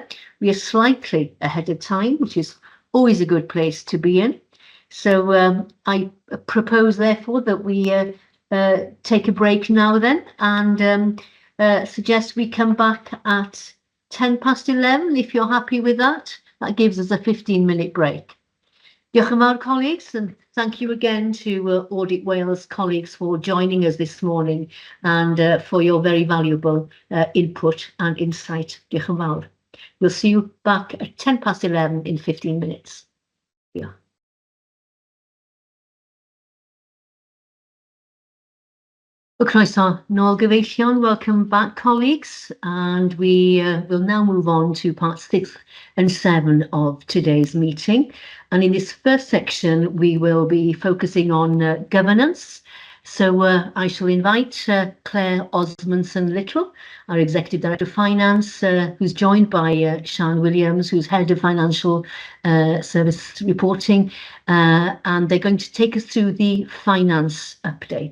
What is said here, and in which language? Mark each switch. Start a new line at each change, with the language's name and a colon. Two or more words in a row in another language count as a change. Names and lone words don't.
English: We are slightly ahead of time, which is always a good place to be in. So I propose, therefore, that we take a break now then, and suggest we come back at 11:10, if you're happy with that. That gives us a 15-minute break.
Welsh: Diolch yn fawr,
English: colleagues, and thank you again to Audit Wales colleagues for joining us this morning, and for your very valuable input and insight.
Welsh: Diolch yn fawr.
English: We'll see you back at 11:10 in 15 minutes. Yeah.
Welsh: Croeso nôl gyfeillion,
English: welcome back, colleagues, and we will now move on to part 6 and 7 of today's meeting. And in this first section, we will be focusing on governance. So I shall invite Claire Osmondson-Little, our Executive Director of Finance, who's joined by Sian Williams, who's Head of Financial Service Reporting, and they're going to take us through the finance update.